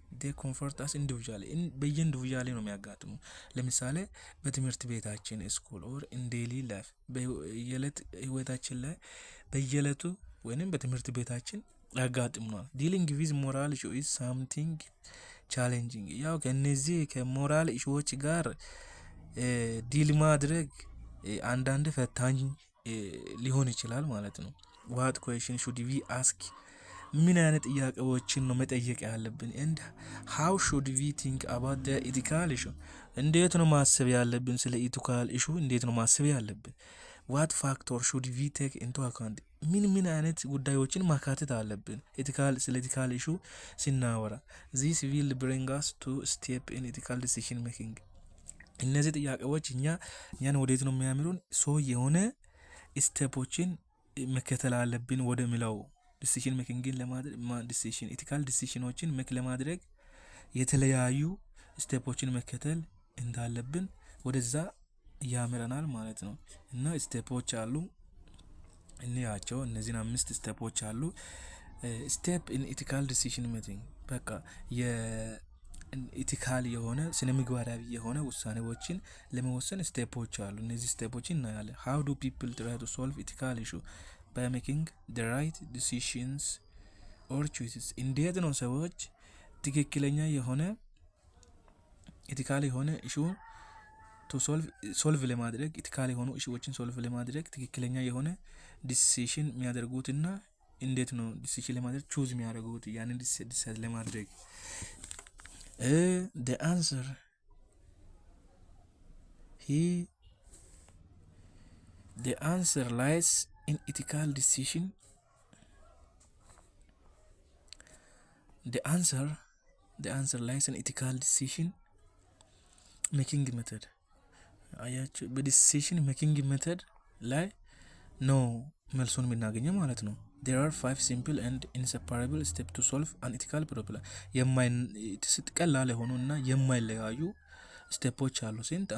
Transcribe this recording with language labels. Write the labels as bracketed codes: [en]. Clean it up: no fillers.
[en] they comfort us individually [am] በየኢንዲቪጁዋሊ ነው የሚያጋጥሙ። ለምሳሌ በትምህርት ቤታችን ስኩል ኦር [en] in daily life [am] በየዕለት ህይወታችን ላይ በየዕለቱ ወይንም በትምህርት ቤታችን ያጋጥሙናል። ዲሊንግ ዊዝ ሞራል ኢሹ ኢዝ ሳምቲንግ ቻሌንጂንግ። ያው ከነዚህ ከሞራል ኢሹዎች ጋር ዲል ማድረግ አንዳንድ ፈታኝ ሊሆን ይችላል ማለት ነው። [en] what question should we ask? [am] ምን አይነት ጥያቄዎችን ነው መጠየቅ ያለብን? [en] and how should we think about the ethical issue? [am] እንዴት ነው ማሰብ ያለብን ስለ ኢቲካል ኢሹ እንዴት ነው ማሰብ ያለብን? [en] what factor should we take into account? [am] ምን አይነት ጉዳዮችን ማካተት አለብን ስለ ኢቲካል ኢሹ ሲናወራ? [en] this will bring us to step in ethical decision making። [am] እነዚህ ጥያቄዎች እኛን ወዴት ነው የሚያምሩን? የሆነ ስቴፖችን መከተል አለብን ወደ ሚለው ዲሲሽን ሜኪንግን ለማድረግ ኢቲካል ዲሲሽኖችን ሜክ ለማድረግ የተለያዩ ስቴፖችን መከተል እንዳለብን ወደዛ ያመራናል ማለት ነው። እና ስቴፖች አሉ እንያቸው። እነዚህን 5 ስቴፖች አሉ። ስቴፕ ኢን ኢቲካል ዲሲሽን ሜኪንግ በቃ የኢቲካል የሆነ ስነ ምግባራዊ የሆነ ውሳኔዎችን ለመወሰን ስቴፖች አሉ። እነዚህ ስቴፖችን እናያለን። [en] how do people try to solve ethical issue? by making the right decisions or choices። [am] እንዴት ነው ሰዎች ትክክለኛ የሆነ ኢቲካል የሆነ ኢሹ ሶልቭ ለማድረግ ኢቲካል የሆኑ ኢሹዎችን ሶልቭ ለማድረግ ትክክለኛ የሆነ ዲሲሽን የሚያደርጉትና እንዴት ነው ዲሲሽን ለማድረግ ቹዝ የሚያደርጉት ያንን ዲሲሽን ለማድረግ? [en] the answer lies in ethical decision. The answer lies in ethical decision making method። [am] አያችሁ በዲሲሽን ሜኪንግ ሜተድ ላይ ነው መልሱን የምናገኘው ማለት ነው። [en] there are 5 simple and inseparable steps to solve an ethical problem። [am] ቀላል የሆኑና የማይለያዩ ስቴፖች አሉ። ስንት?